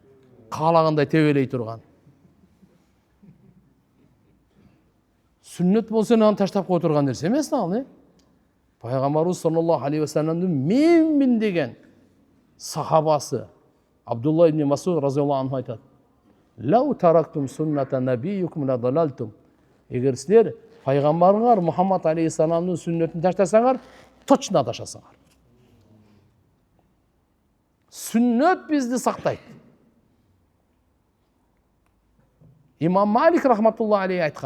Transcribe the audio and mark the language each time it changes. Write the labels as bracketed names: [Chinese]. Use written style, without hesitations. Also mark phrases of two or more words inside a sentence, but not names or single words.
[Kyrgyz] Каалагандай тебелей турган. Сүннөт болсо аны таштап кое турган нерсе эмес да ал, Пайгамбарыбыз [Arabic] صلى الله عليه وسلم [Kyrgyz] менмин деген сахабасы Абдулла ибн Масуд [Arabic] رضي الله عنه [Kyrgyz] айтат. [Arabic] لو تركتم سنة نبيكم لضللتم. [Kyrgyz] Эгер силер пайгамбарыңар Мухаммад алейхиссаламдын сүннөтүн таштасаңар, точно адашасыңар. Сүннөт бизди сактайт. Имам Малик [Arabic] رحمة الله عليه [Kyrgyz] айткан.